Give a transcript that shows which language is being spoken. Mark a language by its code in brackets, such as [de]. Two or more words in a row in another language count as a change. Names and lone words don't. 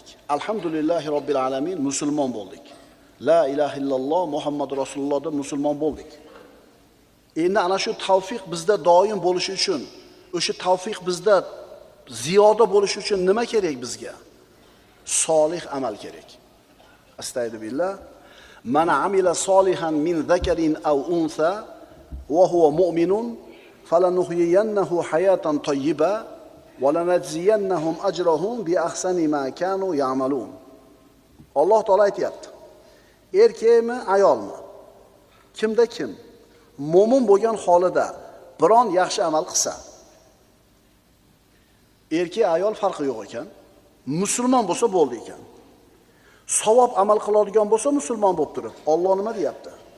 [ar] الحمد لله رب العالمين, [uz] musulmon bo'ldik. [ar] لا إله إلا الله محمد رسول الله [uz] deb musulmon bo'ldik. Endi ana shu tavfiq bizda doim bo'lishi uchun, o'sha tavfiq bizda ziyoda bo'lishi uchun nima kerak bizga? Solih amal kerak. [ar] أستغفر الله. من عمل صالحا من ذكر أو أنثى وهو مؤمن فلنحيينه حياة طيبة ولنجزينهم أجرهم بأحسن ما كانوا يعملون. [uz] Alloh taolo aytayapti. Erkakmi, ayolmi? Kimda kim mo'min bo'lgan holida biron yaxshi amal qilsa, erkak ayol farqi yo'q ekan, musulmon bo'lsa bo'ldi ekan. Savob amal qiladigan bo'lsa musulmon bo'lib turib, Alloh nima deyapti?